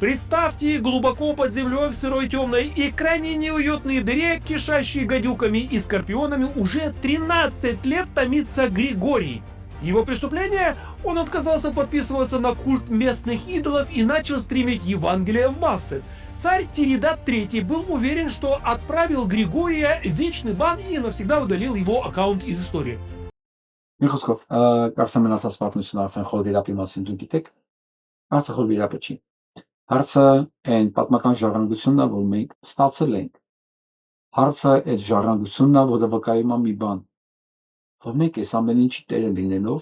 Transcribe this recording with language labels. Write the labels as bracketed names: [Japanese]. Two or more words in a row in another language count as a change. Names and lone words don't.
[Russian] Представьте глубоко под землей в сырой темной и крайне неуютной дыре, кишащей гадюками и скорпионами, уже 13 лет томится Григорий. Его преступление? Он отказался подписываться на культ местных идолов и начал стримить Евангелие в массы. Царь Тиридат III был уверен, что отправил Григория в вечный бан и навсегда удалил его аккаунт из истории. [Armenian] Միխոսկով, կարծեմ են ասած պատմությունը արդեն խոր վիրապի մասին դու գիտեք, հարցը խոր վիրապը չի։ Հարցը այն պատմական ժառանգությունն է, որ մենք ստացել ենք։ Հարցը այդ ժառանգությունն է, որը վկայում է մի բան, որ մենք այս ամեն ինչի տերը լինելով,